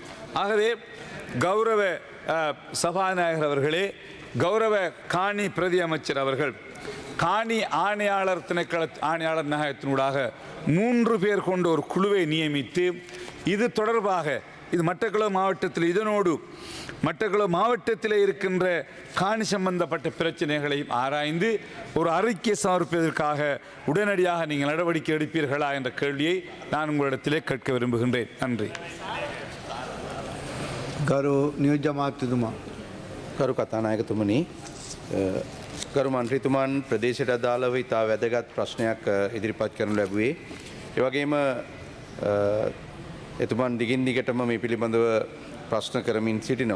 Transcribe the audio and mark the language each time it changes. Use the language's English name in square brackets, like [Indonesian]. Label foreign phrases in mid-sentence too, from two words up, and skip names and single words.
[Tamil] ஆகவே கௌரவ சபாநாயகர் அவர்களே, கௌரவ காணி பிரதி அமைச்சர் அவர்கள் காணி ஆணையாளர் திணைக்கள ஆணையாளர் நாயகத்தினூடாக 3 பேர் கொண்ட ஒரு குழுவை நியமித்து இது தொடர்பாக இது மட்டக்களப்பு மாவட்டத்தில் இதனோடு மட்டக்களப்பு மாவட்டத்தில் இருக்கின்ற காணி சம்பந்தப்பட்ட பிரச்சனைகளையும் ஆராய்ந்து ஒரு அறிக்கை சமர்ப்பதற்காக உடனடியாக நீங்கள் நடவடிக்கை எடுப்பீர்களா என்ற கேள்வியை நான் உங்களிடத்திலே கேட்க விரும்புகின்றேன். நன்றி. [Sinhala] ගරු නියෝජ්‍ය අමාත්‍යතුමා. ගරු කතානායකතුමනි, ගරු මන්ත්‍රීතුමන් ප්‍රදේශයට අදාළව ඉතා වැදගත් ප්‍රශ්නයක් ඉදිරිපත් කරනු ලැබුවේ. ඒ වගේම එතුමන් දිගින් දිගටම මේ පිළිබඳව ප්‍රශ්න කරමින් සිටිනවා.